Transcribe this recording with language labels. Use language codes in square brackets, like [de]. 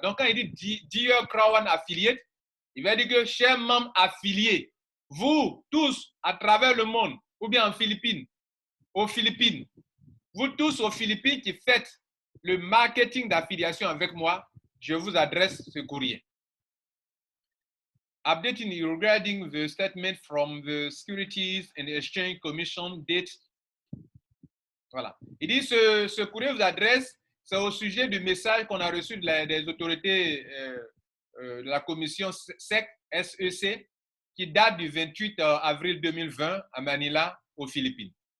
[fr] Donc, quand il dit [en] Dear Croix One Affiliate, [fr] il va dire que chers membres affiliés, vous tous à travers le monde, ou bien en Philippines, aux Philippines, vous tous aux Philippines qui faites le marketing d'affiliation avec moi, je vous adresse ce courrier. [en] Updating regarding the statement from the Securities and Exchange Commission date. [fr] Voilà. Il dit ce courrier vous adresse, c'est au sujet du message qu'on a reçu des autorités de la commission SEC, SEC, qui date du 28 avril 2020 à Manila, aux Philippines.